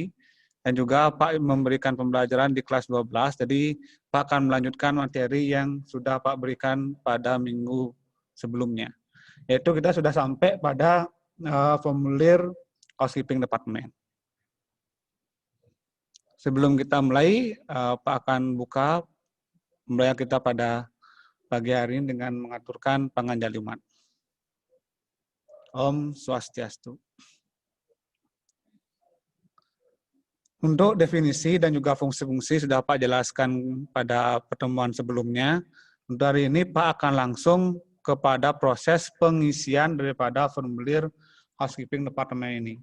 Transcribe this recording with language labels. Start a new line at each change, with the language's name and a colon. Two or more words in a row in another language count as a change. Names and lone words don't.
Indonesian: Dan juga Pak memberikan pembelajaran di kelas 12, jadi Pak akan melanjutkan materi yang sudah Pak berikan pada minggu sebelumnya. Yaitu kita sudah sampai pada formulir
English: housekeeping department.
Indonesian: Sebelum kita mulai, Pak akan buka pembelajaran kita pada pagi hari ini dengan mengaturkan panganjalimat.
Sanskrit: Om Swastiastu.
Indonesian: Untuk definisi dan juga fungsi-fungsi sudah Pak jelaskan pada pertemuan sebelumnya. Untuk hari ini Pak akan langsung kepada proses pengisian daripada formulir
English: housekeeping departemen
Indonesian: ini.